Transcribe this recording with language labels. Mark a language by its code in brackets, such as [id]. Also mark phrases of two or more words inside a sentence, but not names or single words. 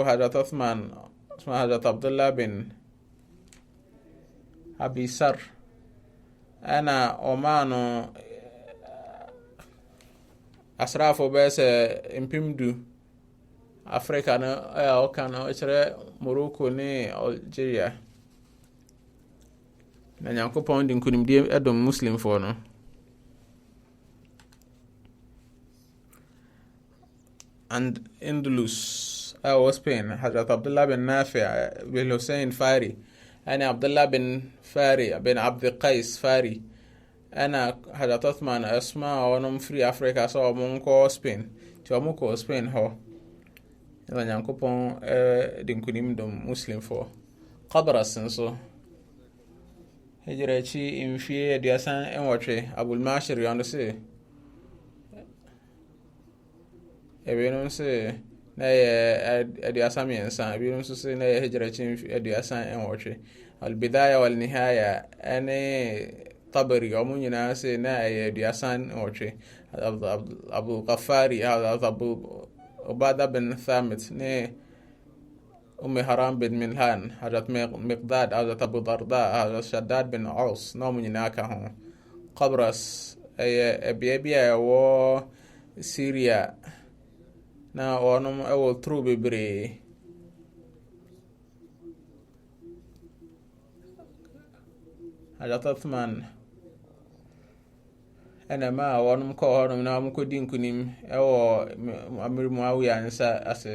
[ak] Hazrat Othman Hazrat Abdullah bin Abisar ɛna ɔmaa no asraafo bɛyɛ sɛ mpemdu Africa no ɛyɛ ɔka no ɛkyerɛ Morocco ne Algeria. Na Nyankopɔn de nkonimdie ɛdom Muslimfoɔ no. And Andalus ɛwɔ Spain, Hazrat Abdullah bin Nafi bin Hussein Fari ɛna Abdullah bin Fari bin Abd Qais Fari ɛna Hazrat Othman ɛsoma a ɔnom firi Africa sɛ ɔmo nkɔ Spain nti ɔmo kɔ Spain hɔ na Nyankopɔn de nkonim dom Muslimfoɔ. Qabras nso hijra akyi mfie aduasa nwɔtwe Abul Mashir yɔndo se ebinom se na yɛ aduasa mmiɛnsa, ebinom nso se na yɛ hijra akyi aduasa nwɔtwe. Al-Bidaya wal Nihaya ɛne Tabari ɔmo nyinaa se na yɛ aduasa nwɔtwe. Abu Ghaffari, Abu Ubada bin Thamit ne Haram bin Milhan, Hazrat Miqdad, Hazrat Abu Darda, Hazrat Shaddad bin Aus na ɔmo nyinaa ka ho. Qabras ɛyɛ bea bi a ɛwɔ Syria na ɔnom ɛwɔ turo bebree. Hazrat Othman ɛna ma ɔnom kɔɔ hɔnom na ɔmo kɔdi nkonim ɛwɔ Amir Muawiya nsa ase.